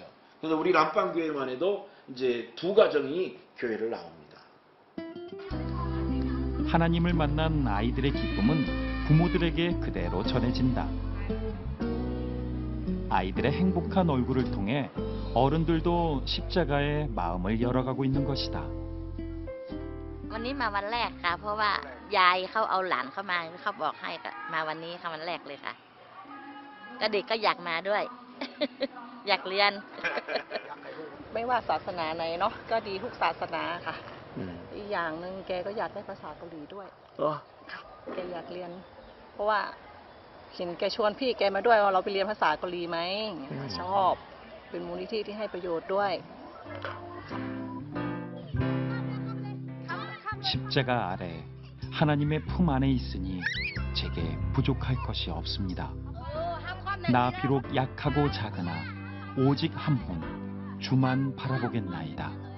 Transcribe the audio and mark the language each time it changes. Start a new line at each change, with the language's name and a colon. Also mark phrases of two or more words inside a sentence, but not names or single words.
Korean: 그래서 우리 람빵교회만 해도 이제 두 가정이 교회를 나옵니다. 하나님을 만난 아이들의 기쁨은 부모들에게 그대로 전해진다. 아이들의 행복한 얼굴을 통해 어른들도 십자가의 마음을 열어가고 있는 것이다.
Thai: วันนี้มาวันแรกค่ะเพราะว่ายายเขาเอาหลานเข้ามาเขาบอกให้ก็มาวันนี้ค่ะวันแรกเลยค่ะก็เด็กก็อยากมาด้วย อยากเรียน ไม่ว่าศาสนาไหนเนาะก็ดีทุกศาสนาค่ะอีกอย่างหนึ่งแกก็อยากได้ภาษาเกาหลีด้วยค่ะแกอยากเรียน เพราะว่าเห็นแกชวนพี่แกมาด้วยว่าเราไปเรียนภาษาเกาหลีไหมชอบเป็นมูลนิธิที่ให้ประโยชน์ด้วย
Korean: 십자가 아래 하나님의 품 안에 있으니 제게 부족할 것이 없습니다. 나 비록 약하고 작으나 오직 한 분 주만 바라보겠나이다.